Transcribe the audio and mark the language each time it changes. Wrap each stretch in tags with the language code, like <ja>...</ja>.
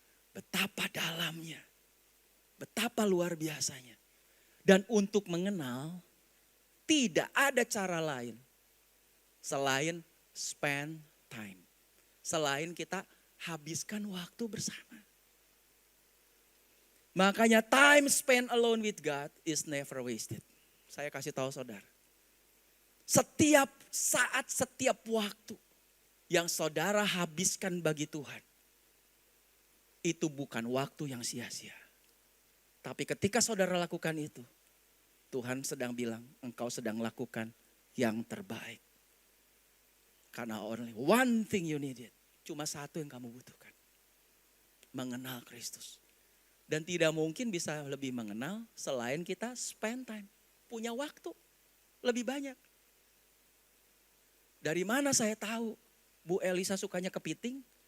<id>Betapa dalamnya, betapa luar biasanya. Dan untuk mengenal, tidak ada cara lain selain</id> <en>spend time.</en> <id>Selain kita habiskan waktu bersama. Makanya</id> <en>time spent alone with God is never wasted.</en> <id>Saya kasih tahu saudara. Setiap saat, setiap waktu yang saudara habiskan bagi Tuhan. Itu bukan waktu yang sia-sia. Tapi ketika saudara lakukan itu, Tuhan sedang bilang, engkau sedang lakukan yang terbaik. Karena</id> <en>only one thing you needed.</en> <id>Cuma satu yang kamu butuhkan. Mengenal Kristus. Dan tidak mungkin bisa lebih mengenal selain kita</id> <en>spend time.</en> <id>Punya waktu lebih banyak. Dari mana saya tahu Bu Elisa sukanya kepiting.</id>